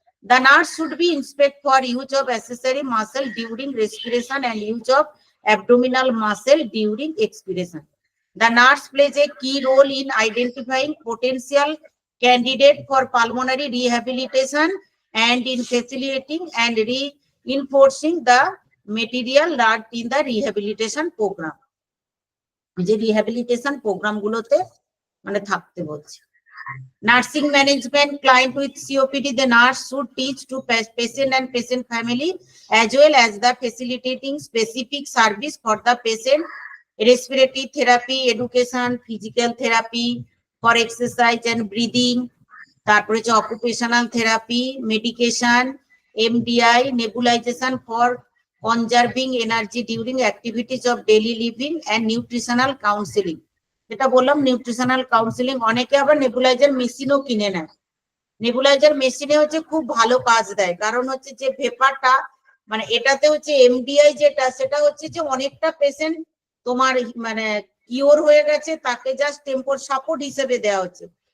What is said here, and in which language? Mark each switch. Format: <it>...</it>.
<en>The nurse should be inspect for use of accessory muscle during respiration and use of abdominal muscle during expiration. The nurse plays a key role in identifying potential candidate for pulmonary rehabilitation and in facilitating and reinforcing the material learned in the rehabilitation program.</en> <bn>যে rehabilitation programme গুলোতে মানে থাকতে বলছে।</bn> <en>Nursing management, client with COPD, the nurse should teach to patient and patient family as well as the facilitating specific service for the patient, respiratory therapy, education, physical therapy for exercise and breathing,</en> <bn>তারপরে হচ্ছে</bn> <en>occupational therapy, medication, MDI, nebulization for conserving energy during activities of daily living and nutritional counseling.</en> <bn>যেটা বললাম nutritional counselling, অনেকে আবার nebuliser মেশিনও কিনে নেয়। Nebuliser মেশিনে হচ্ছে খুব ভালো কাজ দেয়, কারণ হচ্ছে যে ভেপারটা মানে এটাতে হচ্ছে এমডিআই যেটা, সেটা হচ্ছে যে অনেকটা পেশেন্ট তোমার মানে কিওর হয়ে গেছে, তাকে জাস্ট টেম্পোর সাপোর্ট হিসেবে দেওয়া হচ্ছে।</bn>